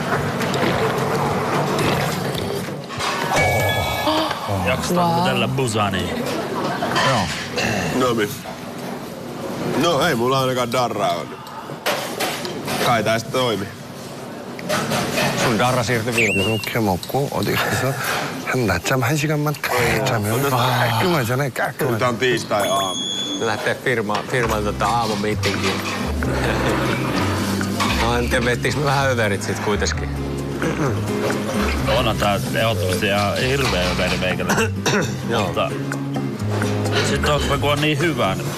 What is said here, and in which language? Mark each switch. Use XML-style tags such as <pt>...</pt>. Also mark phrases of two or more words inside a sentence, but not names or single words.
<fi>Jaksetaanko tällä Busaniin? Joo. No ei mulla ainakaan darraa on. Kai tää sitten toimi. Sun darra siirtyi Vilmaan.</fi> <ko>이렇게 먹고 어디 가서 한 낮잠 1시간만 딱 자면 깔끔하잖아요. 깔끔하잖아요.</ko> <fi>Tää on tiistai-aamu. Lähtee firman aamumiittinkiin. No en tiedä, veettiinkö me vähän överit sit kuitenkin? Onhan tää ehdottomasti ihan hirveä överi meikällä. Mutta sit kun on niin hyvä, niin</fi>